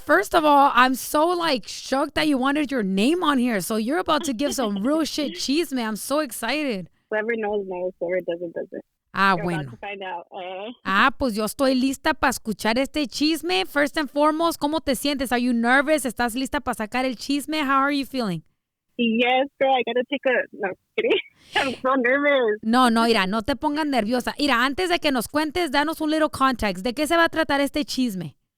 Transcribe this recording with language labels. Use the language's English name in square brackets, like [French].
[English] First of all, I'm so shocked that you wanted your name on here. So you're about to give some real shit chisme. I'm so excited. Whoever knows, whoever doesn't, doesn't. Ah, You're [Spanish] bueno. [English] about to find out. [Spanish] Pues yo estoy lista para escuchar este chisme. [English] First and foremost, [Spanish] ¿cómo te sientes? [English] Are you nervous? [Spanish] ¿Estás lista para sacar el chisme? [English] How are you feeling? Yes, girl. I gotta take no, kidding. I'm so nervous. [Spanish] No, mira, no te pongas nerviosa. Mira, antes de que nos cuentes, danos un [English] little context. [Spanish] ¿De qué se va a tratar este chisme?